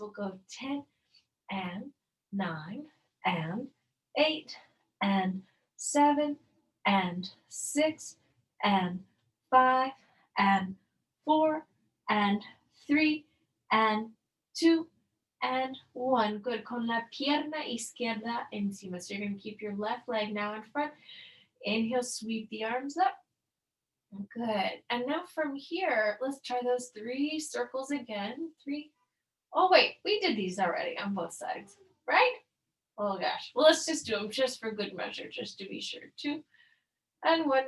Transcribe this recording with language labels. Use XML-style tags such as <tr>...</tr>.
<en>We'll go 10 and 9 and 8 and 7 and 6 and 5 and 4 and 3 and 2 and 1. Good.</en> <es>Con la pierna izquierda encima.</es> <en>So you're going to keep your left leg now in front. Inhale, sweep the arms up. Good. And now from here, let's try those 3 circles again. 3. Oh, wait, we did these already on both sides, right? Oh, gosh. Well, let's just do them just for good measure, just to be sure. 2 and 1.</en>